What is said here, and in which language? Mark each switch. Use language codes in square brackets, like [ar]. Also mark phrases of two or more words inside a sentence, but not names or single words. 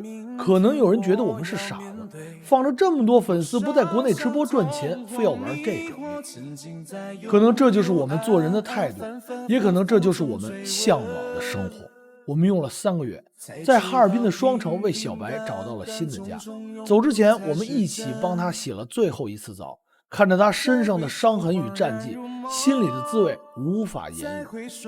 [zh] 可能有人覺得我們是傻子，放着這麼多粉絲不在國內直播賺錢，非要玩這種。可能這就是我們做人的態度，也可能這就是我們向往的生活。我們用了3個月，在哈爾濱的雙城為小白找到了新的家。走之前，我們一起幫他洗了最後一次澡，看着他身上的傷痕與戰績，心裡的滋味無法言喻。